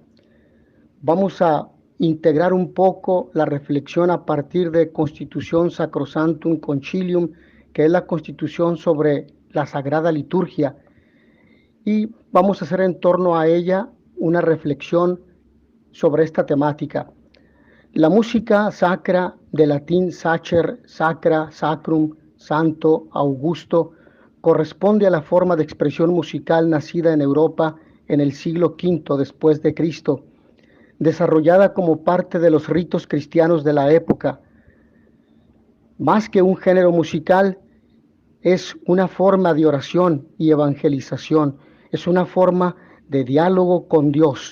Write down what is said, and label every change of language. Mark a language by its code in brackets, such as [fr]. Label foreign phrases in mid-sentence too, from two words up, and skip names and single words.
[es] Vamos a integrar un poco la reflexión a partir de Constitución Sacrosanctum Concilium, que es la constitución sobre la sagrada liturgia, y vamos a hacer en torno a ella una reflexión sobre esta temática. La música sacra, de latín [la] sacer, sacra, sacrum, [es] santo, augusto, corresponde a la forma de expresión musical nacida en Europa en el siglo V después de Cristo, desarrollada como parte de los ritos cristianos de la época. Más que un género musical, es una forma de oración y evangelización, es una forma de diálogo con Dios.